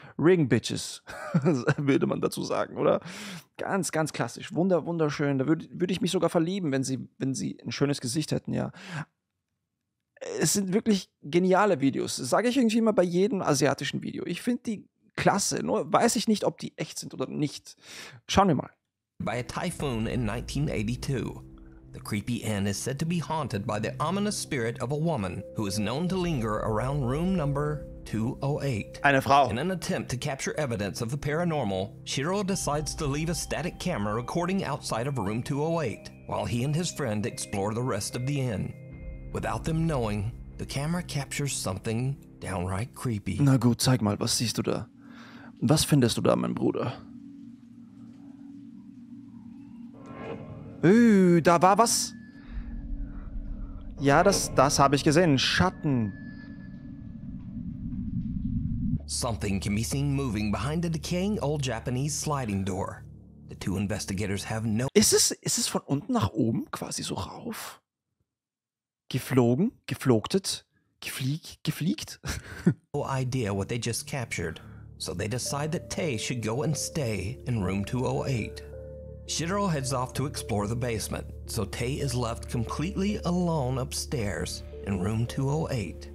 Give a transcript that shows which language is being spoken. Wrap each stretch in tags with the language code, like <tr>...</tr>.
<en>Ring Bitches,</en> <de>würde man dazu sagen, oder? Ganz, ganz klassisch. Wunderschön. Da würde ich mich sogar verlieben, wenn sie ein schönes Gesicht hätten, ja. Es sind wirklich geniale Videos. Das sage ich irgendwie immer bei jedem asiatischen Video. Ich finde die klasse. Nur weiß ich nicht, ob die echt sind oder nicht. Schauen wir mal.</de> <en>By a typhoon in 1982. The creepy inn is said to be haunted by the ominous spirit of a woman who is known to linger around room number 208.</en> <de>Eine Frau.</de> <en>In an attempt to capture evidence of the paranormal, Shiro decides to leave a static camera recording outside of room 208, while he and his friend explore the rest of the inn. Without them knowing, the camera captures something downright creepy.</en> <de>Na gut, zeig mal, was siehst du da? Was findest du da, mein Bruder? Da war was. Ja, das habe ich gesehen. Schatten.</de> <en>Something can be seen moving behind a decaying old Japanese sliding door. The two investigators have no</en> <de>Ist es von unten nach oben quasi so rauf? Geflogen? Geflogtet? Gefliegt?</de> <en>idea what they just captured, so they decide that Tei should go and stay in room 208. Shiro heads off to explore the basement, so Tei is left completely alone upstairs in room 208.</en>